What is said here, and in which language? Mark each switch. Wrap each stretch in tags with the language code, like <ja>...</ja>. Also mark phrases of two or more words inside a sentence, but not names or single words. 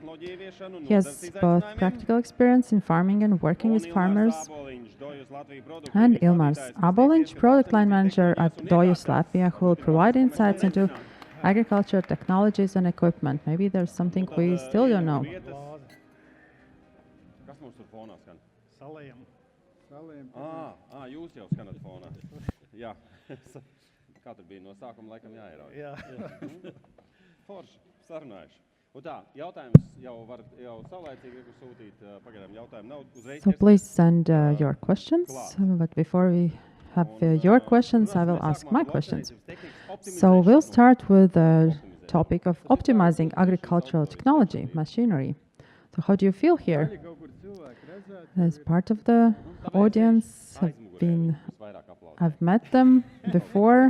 <en>He has both practical experience in farming and working with farmers. And Ilmārs Ābolins, product line manager at Dojus Latvia, who will provide insights into agriculture technologies and equipment. Maybe there's something we still don't know.</en> <lv>Jūs jau skanat fonā. Jā. Kā tur bija no sākuma laikam jāierauj. Jā. Forši, sarunājuši. Un tā, jautājums jau saulaicīgi sūtīt, pagaidām jautājumu nav uzreiz.</lv> <en>So please send your questions, but before we have your questions, I will ask my questions. So we'll start with the topic of optimizing agricultural technology, machinery. So how do you feel here? As part of the audience, I've met them before.</en>